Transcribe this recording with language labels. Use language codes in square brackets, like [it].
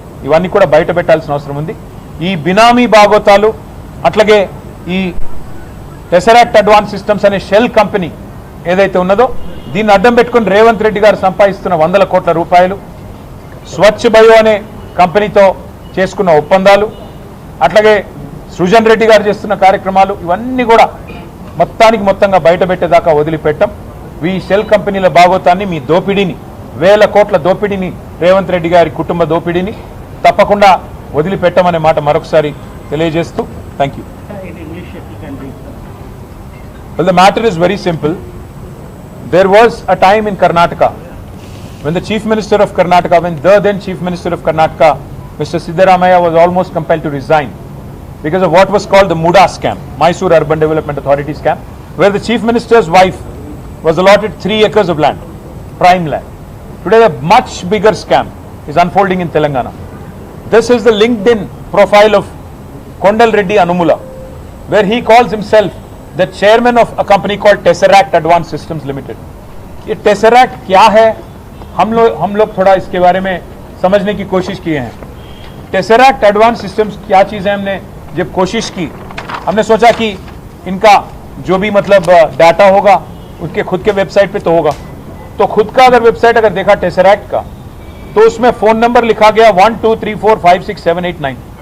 [te] ఇవన్నీ కూడా బయట పెట్టాల్సిన అవసరం ఉంది. ఈ బినామీ బాగోతాలు, అట్లాగే ఈ టెసరాక్ట్ అడ్వాన్స్ సిస్టమ్స్ అనే షెల్ కంపెనీ ఏదైతే ఉన్నదో దీన్ని అడ్డం పెట్టుకుని రేవంత్ రెడ్డి గారు సంపాదిస్తున్న 100 కోట్ల రూపాయలు, స్వచ్ఛ బయో అనే కంపెనీతో చేసుకున్న ఒప్పందాలు, అట్లాగే సృజన్ రెడ్డి గారు చేస్తున్న కార్యక్రమాలు, ఇవన్నీ కూడా మొత్తంగా బయట పెట్టేదాకా వదిలిపెట్టాం. ఈ షెల్ కంపెనీల బాగోతాన్ని, మీ దోపిడీని, 1000 కోట్ల దోపిడీని, రేవంత్ రెడ్డి గారి కుటుంబ దోపిడీని తప్పకుండా వదిలిపెట్టమనే మాట మరొకసారి తెలియజేస్తూ [en] Thank you. Well, the matter is very simple. There was a time in Karnataka when the Chief Minister of Karnataka, when the then Chief Minister of Karnataka, Mr. Siddaramaiah, was almost compelled to resign because of what was called the Muda scam, Mysore Urban Development Authority scam, where the Chief Minister's wife was allotted 3 acres of land, prime land. Today, a much bigger scam is unfolding in Telangana. This is the LinkedIn profile of Kondal Reddy Anumula, where he calls himself the chairman of a company called Tesseract Advanced Systems Limited. [hi] ये Tesseract क्या है? हम लोग थोड़ा इसके बारे में समझने की कोशिश किए हैं। Tesseract Advanced Systems क्या चीज़ है? हमने जब कोशिश की, हमने सोचा कि इनका जो भी मतलब डाटा होगा उसके खुद के वेबसाइट पे तो होगा, तो खुद का अगर वेबसाइट अगर देखा Tesseract का, तो उसमें फोन नंबर लिखा गया 12345678 9।